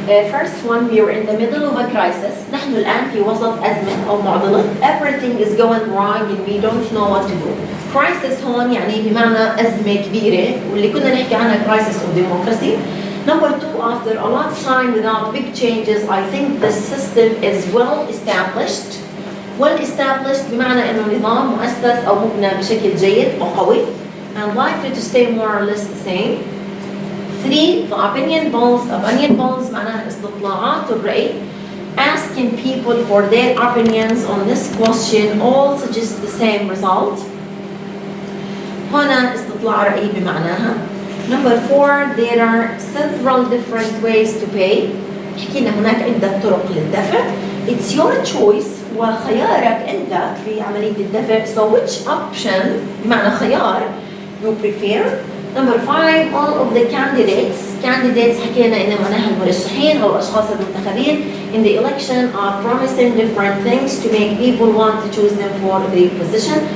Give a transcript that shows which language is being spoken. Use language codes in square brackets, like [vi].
[en] First one, we are in the middle of a crisis. [ar] نحن الآن في وسط أزمة أو معضلة. [en] Everything is going wrong and we don't know what to do. [ar] Crisis هون يعني بمعنى أزمة كبيرة واللي كنا نحكي عنها [en] crisis of democracy. Number two, after a lot of time without big changes, I think the system is well established. Well established [ar] بمعنى إنه نظام مؤسس أو مبنى بشكل جيد وقوي [en] and likely to stay more or less the same. Three, the opinion polls [ar] معناها استطلاعات الرأي. [en] Asking people for their opinions on this question all suggest the same result. [ar] هنا استطلاع رأي بمعناها. [en] Number four, there are several different ways to pay. [ar] حكينا هناك عدة طرق للدفع. [en] It's your choice [ar] وخيارك أنت في عملية الدفع. [en] So which option [ar] بمعنى خيار [en] you prefer? Number five, all of the candidates [ar] حكينا إن معناها المرشحين أو الأشخاص المنتخبين [en] in the election are promising different things to make people want to choose them for the position.